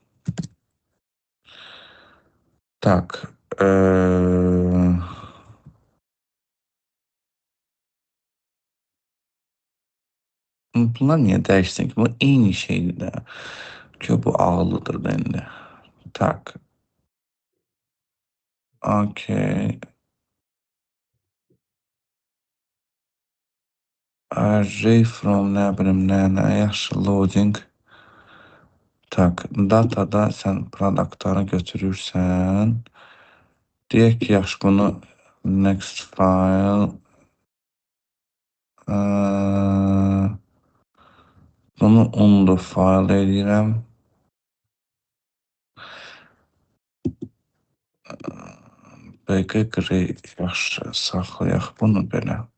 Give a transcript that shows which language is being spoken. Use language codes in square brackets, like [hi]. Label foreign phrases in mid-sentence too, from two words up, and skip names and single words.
[az] Tak, bunlar niyə dəyişsin ki? Bu eyni şeydir də. Ki bu ağıllıdır da indi. Tak, okey. [en] Array from [az] nə bilim nə yaxşı loading. Tak, datada sən produktları götürürsən. Deyək ki, yaxşı bunu [en] next file. [az] Bunu [en] undo file [az] edirəm. [en] BG grey [az] yaxşı saxlayaq bunu belə.